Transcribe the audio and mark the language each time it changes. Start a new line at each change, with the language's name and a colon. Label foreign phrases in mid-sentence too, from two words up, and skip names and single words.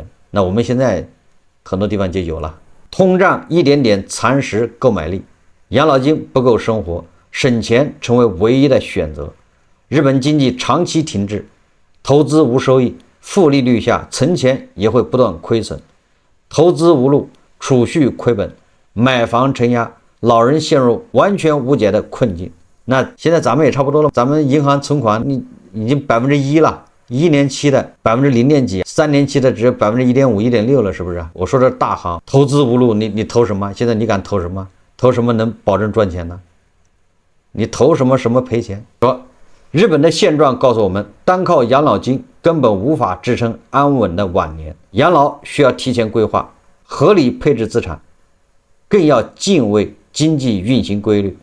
Chinese: 那我們現在很多地方就有了，通脹一點點蚕食購買力，養老金不夠生活，省錢成為唯一的選擇。日本經濟長期停滯，投資無收益，負利率下存錢也會不斷虧損，投資無路，儲蓄虧本，買房承壓，老人陷入完全無解的困境。那現在咱們也差不多了，咱們銀行存款你已經1%了，1年期的0. 幾，3年期的只有1.5%、1.6%了，是不是？我說這大行投資無路，你投什麼？現在你敢投什麼？投什麼能保證賺錢呢？你投什麼賠錢？說日本的現狀告訴我們，單靠養老金根本無法支撐安穩的晚年，養老需要提前規劃，合理配置資產，更要敬畏經濟運行規律。